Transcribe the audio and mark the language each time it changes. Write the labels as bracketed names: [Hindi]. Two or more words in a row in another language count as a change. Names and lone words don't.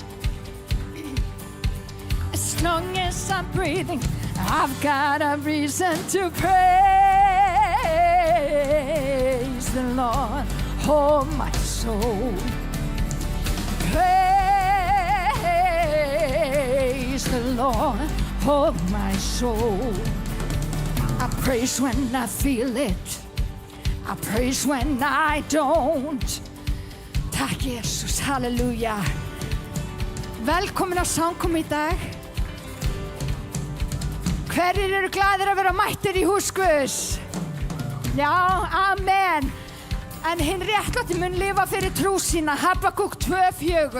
[English] As long as I'm breathing, I've got a reason to praise the Lord, oh my soul. Praise the Lord, oh my soul. I praise when I feel it. I praise when I don't. [Icelandic] Takk Jesus, halleluja. Velkomin á samkomu í dag. Hverjir eru glaðir að vera mættir í hús Guðs? Já, amen. En hinn réttláti mun lifa fyrir trú sína, Habakúk 2:4.